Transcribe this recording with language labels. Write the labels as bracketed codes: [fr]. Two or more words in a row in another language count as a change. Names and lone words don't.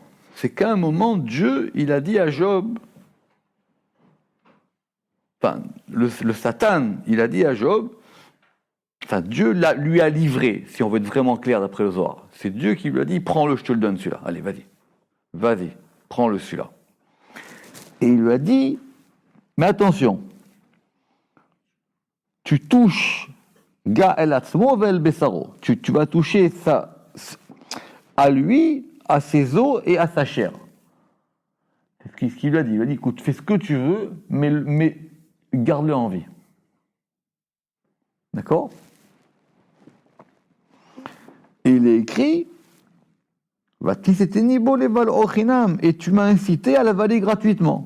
[fr] C'est qu'à un moment, Dieu, il a dit à Job, enfin, le Satan, il a dit à Job, enfin, Dieu lui a livré, si on veut être vraiment clair d'après le Zohar. C'est Dieu qui lui a dit, prends-le, je te le donne celui-là. Allez, vas-y, prends-le celui-là. Et il lui a dit, mais attention, tu touches [he] אך אל עצמו ואל בשרו. [fr] Tu vas toucher ça à lui, à ses os et à sa chair. C'est ce qu'il lui a dit. Il lui a dit, écoute, fais ce que tu veux, mais garde-le en vie. D'accord? Et il est écrit, et tu m'as incité à l'avaler gratuitement.